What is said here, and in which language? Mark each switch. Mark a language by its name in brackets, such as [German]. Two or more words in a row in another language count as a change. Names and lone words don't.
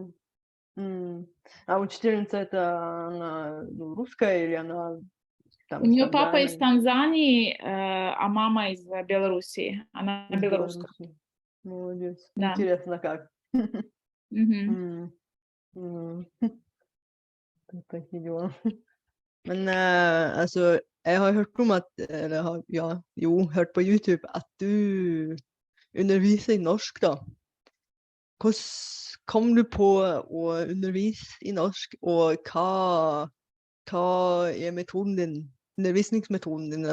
[Russian] А учительница это она русская или она там У из нее папа из Танзании? Танзании, а мама из Белоруссии. Она Из белоруска. Беларуси. Молодец. Да. Интересно как. Мгм. [Norwegian] Takke dela. Men altså, jeg har hørt om at, eller hørt på YouTube at du underviser i norsk da. Hvordan kom du på å undervise i norsk, og hva er metoden din, undervisningsmetoden din?